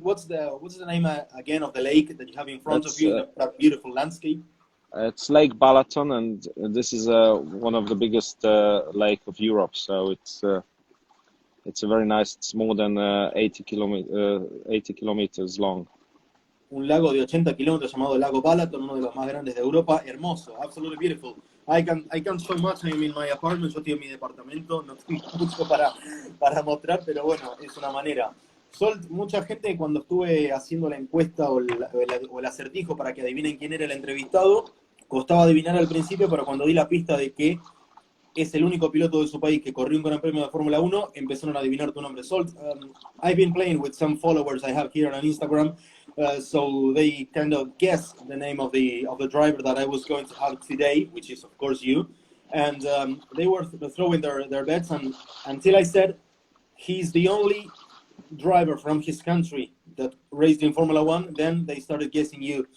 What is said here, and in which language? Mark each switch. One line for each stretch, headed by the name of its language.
English: What's the name again of the lake that you have in front of you, that beautiful landscape? It's Lake Balaton, and this is one of the biggest lake of Europe. So it's a very nice. It's more than 80 kilometers long.
Spanish: Un lago de 80 kilómetros llamado Lago Balaton, uno de los más grandes de Europa. Hermoso,
English: absolutely beautiful. I can't show much. I'm in my apartment.
Spanish: Yo estoy en mi departamento. No tengo mucho para mostrar, pero bueno, es una manera. Zsolt, mucha gente cuando estuve haciendo la encuesta o el acertijo para que adivinen quién era el entrevistado, costaba adivinar al principio, pero cuando di la pista de que es el único piloto de su país que corrió un Gran Premio de Fórmula 1, empezaron a adivinar tu nombre.
English: Zsolt, I've been playing with some followers I have here on Instagram, so they kind of guessed the name of the driver that I was going to have today, which is of course you, and they were throwing their bets, and until I said he's the only driver from his country that raced in Formula One, then they started guessing you.